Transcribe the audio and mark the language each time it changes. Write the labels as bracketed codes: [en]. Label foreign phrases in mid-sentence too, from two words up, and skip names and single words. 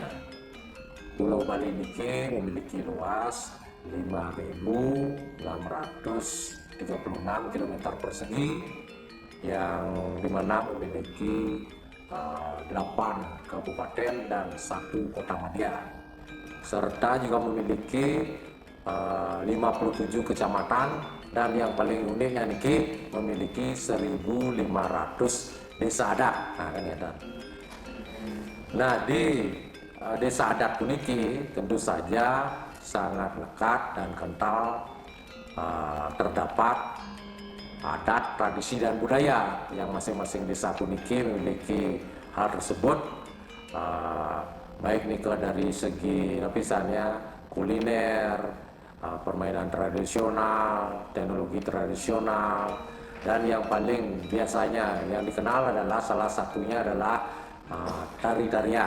[id] Pulau Bali ini memiliki luas 5.636 km persegi, yang dimana memiliki 8 kabupaten dan 1 kota madya, serta juga memiliki 57 kecamatan, dan yang paling uniknya niki memiliki 1.500 desa adat. Nah, di desa adat puniki tentu saja sangat lekat dan kental terdapat adat, tradisi, dan budaya yang masing-masing desa puniki memiliki hal tersebut, baik dari segi lapisannya kuliner, permainan tradisional, teknologi tradisional, dan yang paling biasanya yang dikenal adalah salah satunya adalah tari-tarian.